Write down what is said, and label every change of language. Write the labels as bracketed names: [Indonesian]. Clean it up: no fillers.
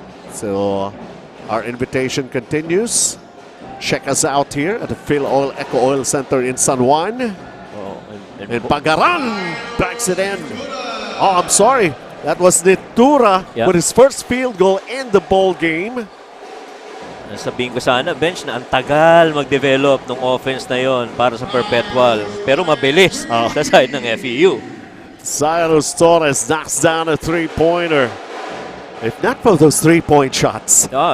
[English] So our invitation continues. Check us out here at the Filoil EcoOil Center in San Juan. And Pagaran backs it in. Oh, I'm sorry. That was Nitura with his first field goal in the ball game. [Filipino] Sabihin ko sana, bench na ang tagal mag-develop ng offense na yon para sa Perpetual. Pero mabilis sa side ng FEU. [English] Cyrus Torres knocks down a three-pointer. If not for those three-point shots.